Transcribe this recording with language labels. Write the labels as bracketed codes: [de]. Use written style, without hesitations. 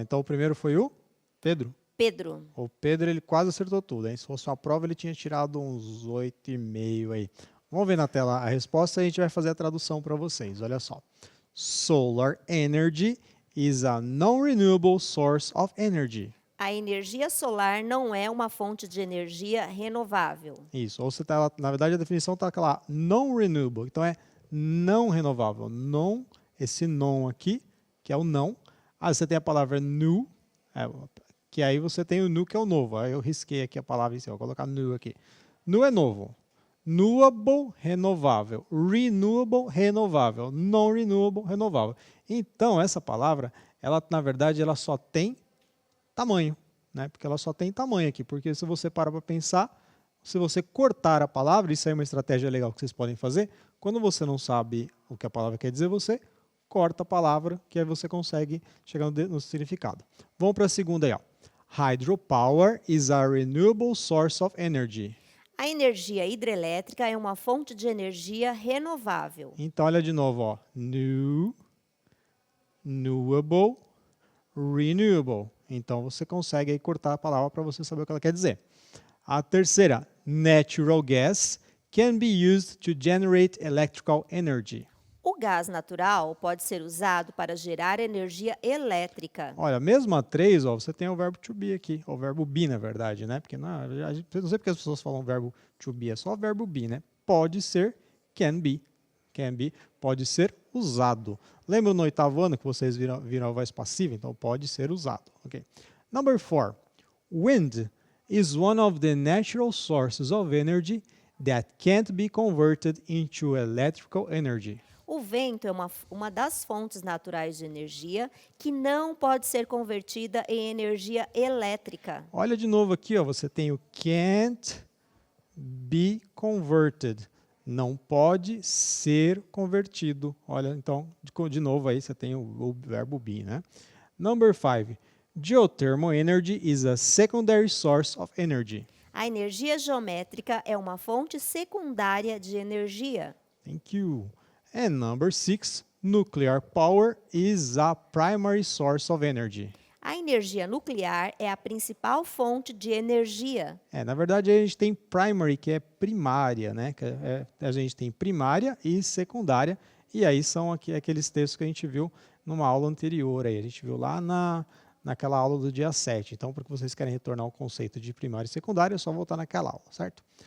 [pt] Então, o primeiro foi o Pedro. Pedro. O Pedro, ele quase acertou tudo, hein? Se fosse uma prova, ele tinha tirado uns 8,5 aí. Vamos ver na tela a resposta e a gente vai fazer a tradução para vocês. Olha só. [en] Solar energy is a non-renewable source of energy. [pt] A energia solar não é uma fonte de energia renovável. Isso. Ou você tá, na verdade, a definição está lá, non-renewable. Então é não renovável. Non, esse non aqui, que é o não. Aí você tem a palavra new, que aí você tem o new, que é o novo. Aí eu risquei aqui a palavra em cima, vou colocar new aqui. New é novo. Renewable, renovável. Renewable, renovável. Non-renewable, renovável. Então, essa palavra, ela, na verdade, ela só tem tamanho, né? Porque ela só tem tamanho aqui. Porque se você parar para pensar, se você cortar a palavra, isso aí é uma estratégia legal que vocês podem fazer. Quando você não sabe o que a palavra quer dizer, você corta a palavra, que aí você consegue chegar no significado. Vamos para a segunda aí, ó. [en] Hydropower is a renewable source of energy. [pt] A energia hidrelétrica é uma fonte de energia renovável. Então, olha de novo, ó. New, renewable, renewable. Então, você consegue aí cortar a palavra para você saber o que ela quer dizer. A terceira, [en] natural gas can be used to generate electrical energy. [pt] O gás natural pode ser usado para gerar energia elétrica. Olha, mesmo a 3, ó, você tem o verbo to be aqui, o verbo be, na verdade, né? Porque não sei porque as pessoas falam o verbo to be, é só o verbo be, né? Pode ser, can be, pode ser usado. Lembra no 8º ano que vocês viram a voz passiva? Então, pode ser usado, ok? [en] Number 4, wind is one of the natural sources of energy that can't be converted into electrical energy. [pt] O vento é uma das fontes naturais de energia que não pode ser convertida em energia elétrica. Olha de novo aqui, ó, você tem o [en] can't be converted. [pt] Não pode ser convertido. Olha, então, de novo aí você tem o verbo be, né? [en] Number 5. Geothermal energy is a secondary source of energy. [pt] A energia geométrica é uma fonte secundária de energia. [en] Thank you. And number 6, nuclear power is a primary source of energy. [pt] A energia nuclear é a principal fonte de energia. Na verdade, a gente tem primary, que é primária, né? A gente tem primária e secundária, e aí são aqueles textos que a gente viu numa aula anterior. Aí. A gente viu lá naquela aula do dia 7. Então, porque vocês querem retornar ao conceito de primária e secundária, é só voltar naquela aula, certo?